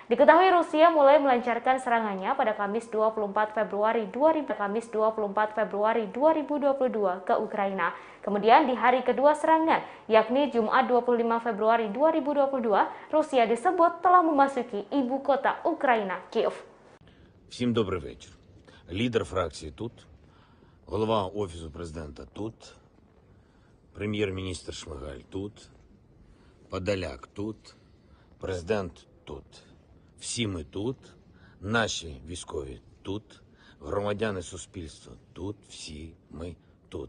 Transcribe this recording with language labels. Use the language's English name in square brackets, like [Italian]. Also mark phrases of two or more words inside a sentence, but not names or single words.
[Indonesian] Diketahui Rusia mulai melancarkan serangannya pada Kamis 24 Februari 2022 ke Ukraina. Kemudian di hari kedua serangan, yakni Jumat 25 Februari 2022, Rusia disebut telah memasuki ibu kota Ukraina, Kiev. [Ukrainian] Всім добрий вечір. Лідер фракції тут, голова Офісу президента тут, прем'єр-міністр Шмигаль тут, Подоляк тут, президент тут. Всі ми тут, наші військові тут, громадяни суспільства тут, всі ми тут.